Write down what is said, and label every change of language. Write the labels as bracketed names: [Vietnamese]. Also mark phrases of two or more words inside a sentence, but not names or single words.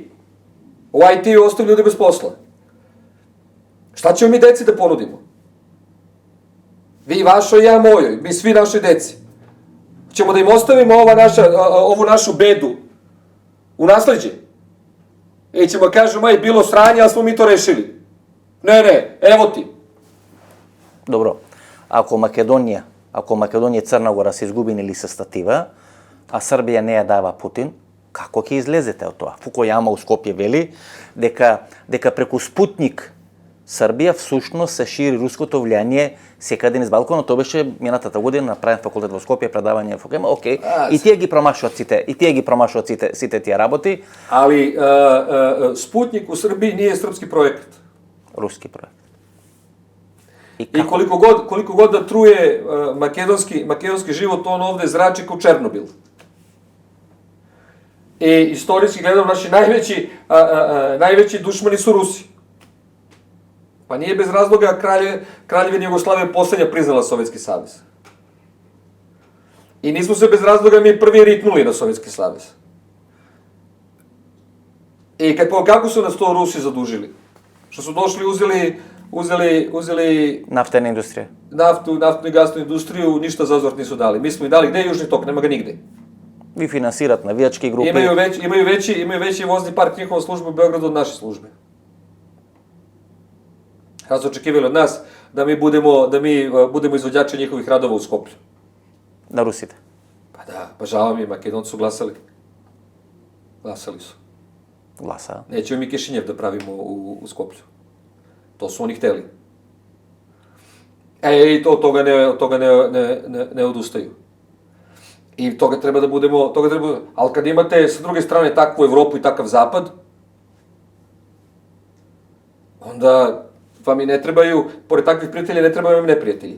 [Serbian] U IT-u ostaju ljudi bez posla. Šta ćemo mi deci da ponudimo? Vi vašoj, ja mojoj, mi svi našoj deci. Ćemo da im ostavimo ovu našu bedu u nasleđe. I ćemo kažemo, bilo sranje, ali smo mi to rešili. Ne, evo ti. [Macedonian] Добро. Ако Македонија и Црна Гора се изгубени со статива, а Србија не ја дава Путин, како ќе излезете од тоа? Фукујама у Скопје вели дека преку Спутник Србија всушност се шири руското влијание секаде низ Балканот. Тоа беше минатата година на правен факултет во Скопје, предавање во Фукујама. Океј, и тие ги промашуваат сите тие работи. [Serbian] Али Спутник у Србiji nije srpski projekat. [Macedonian] Руски проект. [Serbian] I koliko god da truje makedonski život, on ovde zrači kao Černobil. I istorijski gledano, naši najveći dušmani su Rusi. Pa nije bez razloga Kraljevina Jugoslavija poslednja priznala Sovjetski savez. I nismo se bez razloga mi prvi ritnuli na Sovjetski savez. I kako su nas to Rusi zadužili? Što su došli, uzeli [Macedonian] Нафтена индустрија. [Serbian] Naftnu i gasnu industriju, ništa za uzvrat nisu dali. Mi smo im dali, gde je Južni tok? Nema ga nigde. [Macedonian] Ви финансират навијачки групи. [Serbian] Imaju veći vozni park njihova služba u Beogradu od naše službe. Kada su očekivali od nas da mi budemo izvođači njihovih radova u Skoplju. [Macedonian] На русите. [Serbian] Pa da, pa žao mi, Makedonci su glasali. Glasali su. [Macedonian] Гласа. [Serbian] Nećemo mi Kišinjev da pravimo u Skoplju. To su oni hteli. I od toga ne odustaju. I toga treba da budemo, ali kad imate sa druge strane takvu Evropu i takav zapad, onda vam i ne trebaju, pored takvih prijatelja, ne trebaju vam neprijatelji.